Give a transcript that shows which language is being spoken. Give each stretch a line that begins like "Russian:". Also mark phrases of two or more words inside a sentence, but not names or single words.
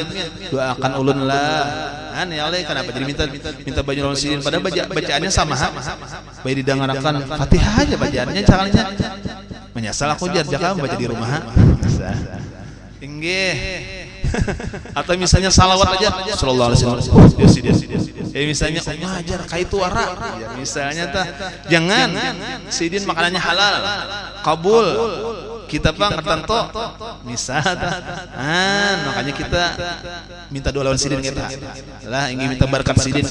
Banjar: Doakan ulun lah. Ya Allah, kenapa jadi minta baju orang salihin padahal bacaannya sama. Baik didengarkan Fatihah aja bacaannya caranya. Menyesal aku jaka baca di rumah. Inggih. Atau misalnya salawat aja
Arabic: صلى الله عليه وسلم.
Banjar: Misalnya ngajar kaitu wara. Ya, misalnya jangan sidin makanannya halal. Kabul. Kita bang tertentu misal makanya kita minta doa lawan sidin kita lah ingin minta berkat sidin.